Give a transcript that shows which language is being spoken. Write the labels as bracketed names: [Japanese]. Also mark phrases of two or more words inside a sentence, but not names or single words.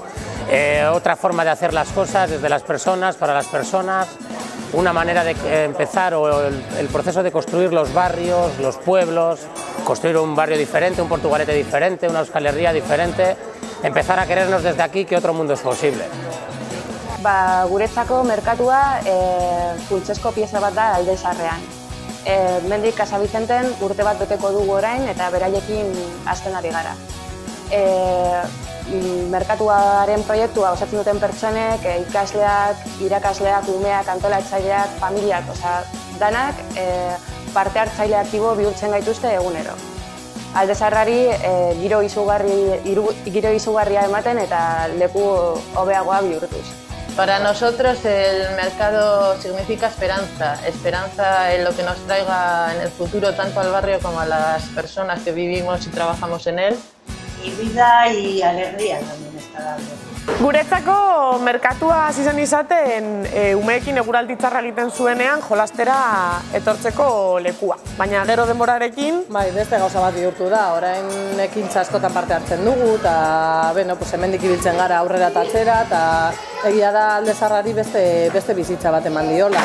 [Spanish] Otra forma de hacer las cosas desde las personas, para las personas, una manera de empezar el proceso de construir los barrios, los pueblos, construir un barrio diferente, un Portugalete diferente, una Euskal Herria diferente, empezar a querernos desde aquí que otro mundo es posible. [Basque] Guretzako merkatua funtsezko pieza bat da Alde Zaharrean. Mendik Casa Vicenten urte bat beteko dugu orain eta beraiekin hasten ari gara. Merkatuaren proiektua osatzen duten pertsonek, ikasleak, irakasleak, umeak, antolatzaileak, familiak, danak parte hartzaile aktibo bihurtzen gaituzte egunero. Alde Zaharrari giro izugarria ematen eta leku hobeagoa bihurtuz. [Spanish] Para nosotros el mercado significa esperanza, esperanza en lo que nos traiga en el futuro tanto al barrio como a las personas que vivimos y trabajamos en él. Y vida y alegría también está dando. [Basque] Guretzako merkatua hasi zen izaten umeekin eguraldi txarra egiten zuenean jolastera etortzeko lekua. Baina gero denborarekin beste gauza bat bihurtu da, orain ekintza askotan parte hartzen dugu eta hemendik ibiltzen gara aurrera eta atzera eta egia da Alde Zaharrari beste bizitza bat eman diola.